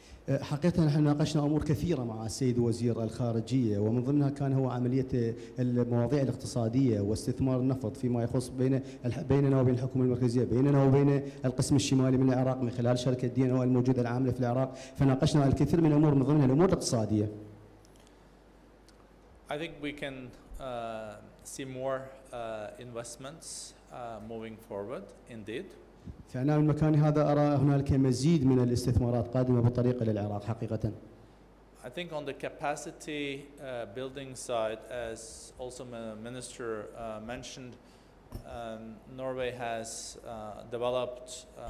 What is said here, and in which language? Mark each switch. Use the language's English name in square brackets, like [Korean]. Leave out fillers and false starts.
[Arabic] حقيقة نحن ناقشنا أمور كثيرة مع السيد وزير الخارجية، ومن ضمنها كان هو عملية المواضيع الاقتصادية واستثمار النفط فيما يخص بيننا وبين الحكومة المركزية، بيننا وبين القسم الشمالي من العراق من خلال شركة DNO الموجودة العاملة في العراق، فناقشنا الكثير من الأمور من ضمنها الأمور الاقتصادية. [English] I think we can see more investments moving forward indeed. [Arabic] فأنا من مكان هذا أرى هنالك مزيد من الاستثمارات قادمة بالطريق إلى العراق حقيقة. [English] I think on the capacity building side, as also Minister mentioned, Norway has developed